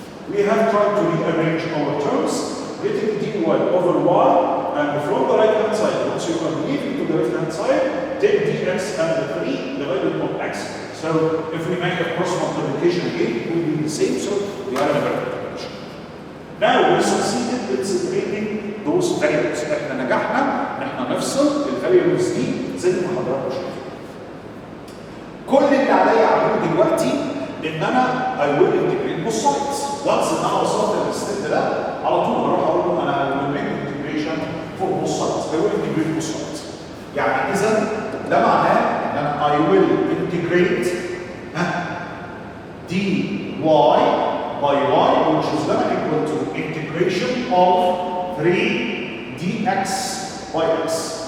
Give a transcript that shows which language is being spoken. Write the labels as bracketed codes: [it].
[en] We have tried to rearrange our terms, getting dy over y, and from the right hand side, once you are leaving to the left hand side, take dx and the 3 divided by x. So if we make a cross multiplication again, it will be the same, so we are in a better position. Now we succeeded in separating those variables. [ar] احنا نجحنا ان احنا نفصل الفاريبلز دي زي ما حضراتكم شايفين. كل اللي عليا اعمله دلوقتي ان انا [en] I will integrate both sides. [ar] Once ان انا وصلت للستيب ده على طول هروح اقول له انا [en] will make integration for both sides. I will integrate both sides. [ar] يعني اذا ده معناه ان انا [en] I will integrate dy by y, which is going to equal to integration of 3 dx by x.